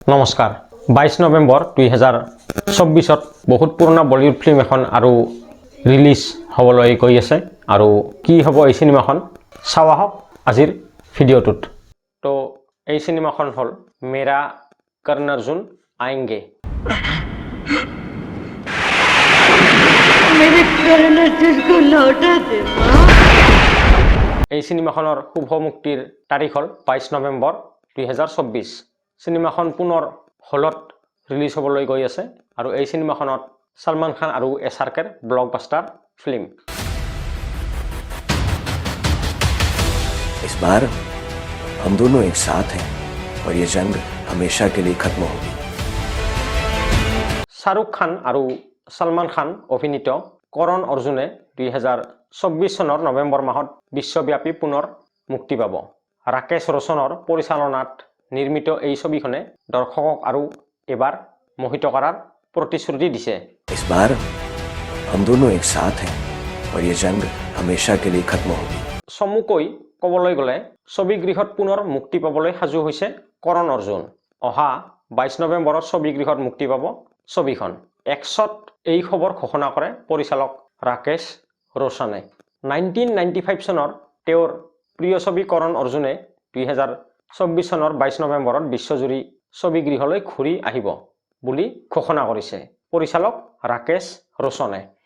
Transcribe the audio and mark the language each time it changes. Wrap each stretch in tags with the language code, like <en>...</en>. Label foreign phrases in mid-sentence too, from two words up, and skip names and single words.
<as>নমস্কাৰ 22 নৱেম্বৰ 2024 বহুত পুৰণা</as> <en>Bollywood film</en> <as>এখন আৰু ৰিলিজ হ'বলৈ গৈ আছে আৰু কি হ'ব এই সিনেমাখন চাওয়া হওক আজিৰ ভিডিঅ'টোত তো এই সিনেমাখন হ'ল মেৰা কৰ্ণ অৰ্জুন আয়েংগে</as> <hi>मेरे कर्ण अर्जुन को लौटा दे</hi> <as>এই সিনেমাখনৰ শুভ মুক্তিৰ তাৰিখ হ'ল 22 নৱেম্বৰ 2024 সিনেমাখন পুনৰ হলত ৰিলিজ হ'বলৈ গৈ আছে আৰু এই সিনেমাখনত সলমান খান আৰু এছআৰকেৰ</as> <en>blockbuster film</en> <hi>इस बार हम दोनों एक साथ हैं और ये जंग हमेशा के लिए खत्म होगी</hi> <as>শাহৰুখ খান আৰু সলমান খান অভিনীত কৰণ অৰ্জুনে 2024 চনৰ নৱেম্বৰ মাহত বিশ্বব্যাপী পুনৰ মুক্তি পাব ৰাকেশ ৰোশনৰ পৰিচালনাত নিৰ্মিত এই ছবিখনে দৰ্শকক আৰু এবাৰ মোহিত কৰাৰ প্ৰতিশ্ৰুতি দিছে</as> <hi>इस बार हम दोनों एक साथ हैं और ये जंग हमेशा के लिए खत्म होगी</hi> <as>চমুকৈ ক'বলৈ গ'লে ছবিগৃহত পুনৰ মুক্তি পাবলৈ সাজু হৈছে কৰণ অৰ্জুন অহা 22 নৱেম্বৰত ছবিগৃহত মুক্তি পাব ছবিখন এক্সত এই খবৰ ঘোষণা কৰে পৰিচালক ৰাকেশ ৰোশনে 1995 চনৰ তেওঁৰ প্ৰিয় ছবি কৰণ অৰ্জুনে 2024 চনৰ 22 নৱেম্বৰত বিশ্বজুৰি ছবিগৃহলৈ ঘূৰি আহিব বুলি ঘোষণা কৰিছে পৰিচালক ৰাকেশ ৰোশনে</as>